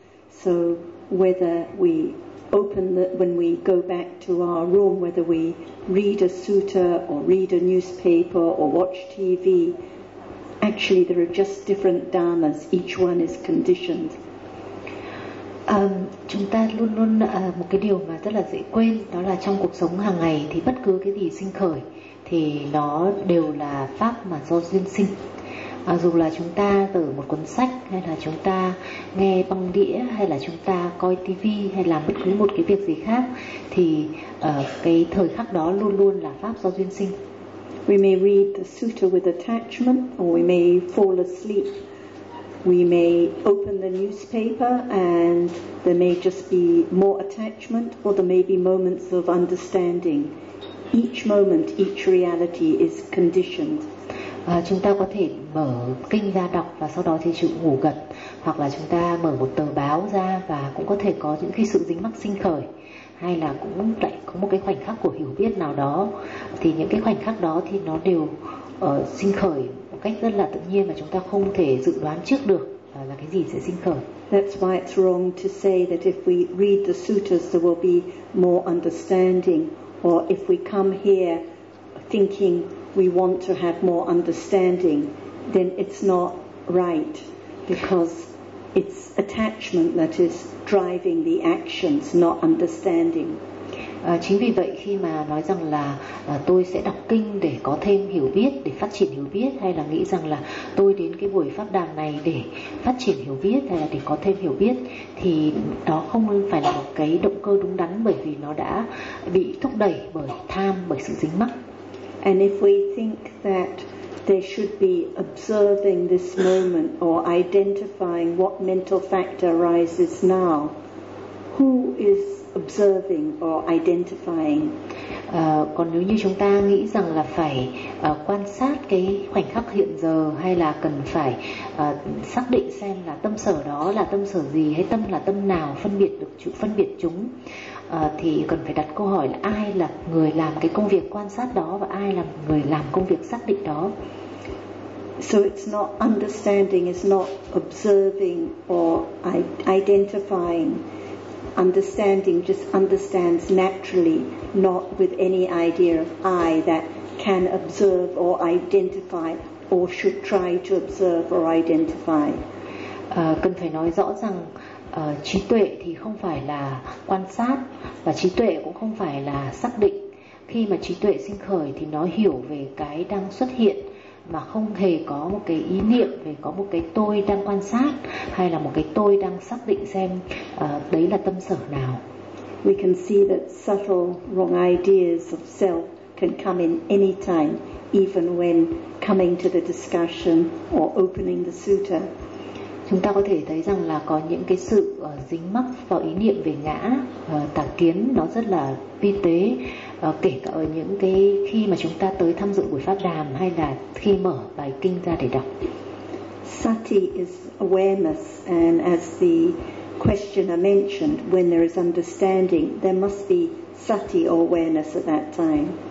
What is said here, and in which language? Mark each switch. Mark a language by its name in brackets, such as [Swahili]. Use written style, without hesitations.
[English] So whether we open the, when we go back to our room, whether we read a sutta or read a newspaper or watch TV, actually there are just different dharmas. Each one is conditioned. [Vietnamese] Chúng ta luôn luôn một cái điều mà rất là dễ quên, đó là trong cuộc sống hàng ngày thì bất cứ cái gì sinh khởi thì nó đều là pháp mà do duyên sinh. Dù là chúng ta từ một cuốn sách, hay là chúng ta nghe băng đĩa, hay là chúng ta coi TV, hay làm bất cứ một cái việc gì khác, thì cái thời khắc đó luôn luôn là pháp do duyên sinh. [English] We may read the sutta with attachment, or we may fall asleep. We may open the newspaper and there may just be more attachment, or there may be moments of understanding. Each moment, each reality is conditioned. [Vietnamese] Chúng ta có thể mở kinh ra đọc và sau đó thì chịu ngủ gật, hoặc là chúng ta mở một tờ báo ra và cũng có thể có những cái sự dính mắc sinh khởi, hay là cũng lại có một cái khoảnh khắc của hiểu biết nào đó, thì những cái khoảnh khắc đó thì nó đều sinh khởi một cách rất là tự nhiên mà chúng ta không thể dự đoán trước được là cái gì sẽ sinh khởi. [English] That's why it's wrong to say that if we read the suttas there will be more understanding, or if we come here thinking we want to have more understanding, then it's not right, because it's attachment that is driving the actions, not understanding. [Vietnamese] Chính vì vậy khi mà nói rằng là tôi sẽ đọc kinh để có thêm hiểu biết, để phát triển hiểu biết, hay là nghĩ rằng là tôi đến cái buổi pháp đàm này để phát triển hiểu biết hay là để có thêm hiểu biết, thì đó không phải là một cái động cơ đúng đắn, bởi vì nó đã bị thúc đẩy bởi tham, bởi sự dính mắc. [English] And if we think that there should be observing this moment or identifying what mental factor arises now, who is observing or identifying? [Vietnamese] Còn nếu như chúng ta nghĩ rằng là phải quan sát cái khoảnh khắc hiện giờ, hay là cần phải xác định xem là tâm sở đó là tâm sở gì, hay tâm là tâm nào, phân biệt được chủ, phân biệt chúng, thì cần phải đặt câu hỏi là ai là người làm cái công việc quan sát đó và ai là người làm công việc xác định đó. [English] So it's not understanding, it's not observing or identifying. Understanding just understands naturally, not with any idea of I that can observe or identify or should try to observe or identify. [Vietnamese] Cần phải nói rõ rằng trí tuệ thì không phải là quan sát, và trí tuệ cũng không phải là xác định. Khi mà trí tuệ sinh khởi thì nó hiểu về cái đang xuất hiện, mà không hề có một cái ý niệm về có một cái tôi đang quan sát, hay là một cái tôi đang xác định xem đấy là tâm sở nào. [English] We can see that subtle wrong ideas of self can come in any time, even when coming to the discussion or opening the sutta. [Vietnamese] Chúng ta có thể thấy rằng là có những cái sự dính mắc vào ý niệm về ngã, tà kiến, nó rất là vi tế. Kể cả ở những cái khi mà chúng ta tới tham dự buổi pháp đàm, hay là khi mở bài kinh ra để đọc. [English] Sati is awareness, and as the questioner mentioned, when there is understanding, there must be sati or awareness at that time.